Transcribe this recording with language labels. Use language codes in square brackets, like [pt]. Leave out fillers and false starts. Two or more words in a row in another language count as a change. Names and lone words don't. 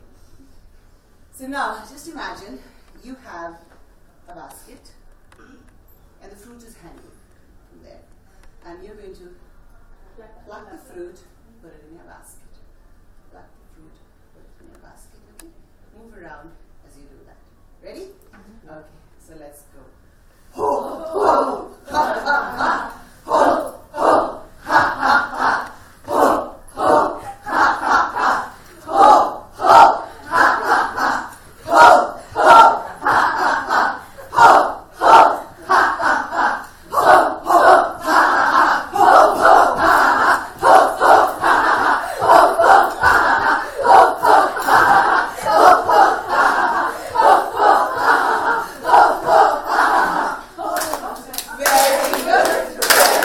[en] So now, just imagine you have a basket and the fruit is hanging from there. And you're going to pluck the fruit, put it in your basket. Pluck the fruit, put it in your basket. Okay? Move around as you do that. Ready? Mm-hmm. Okay, so let's go. Ho, ho, ha, ha, ha. Ho, ho, ha, ha, ha. Ho, ho, ha, ha, ha. Ho, ho, ha, ha, ha. Ho, ho, ha, ha, ha. Ho, ho, ha, ha, ha. Ho, ho, ha, ha, ha. Ho, ho, ha, ha. Ho, ho, ha, ha. Ho, ho, ha, ha. Ho, ho, ha, ha. Ho, ho, ha, ha. Very good.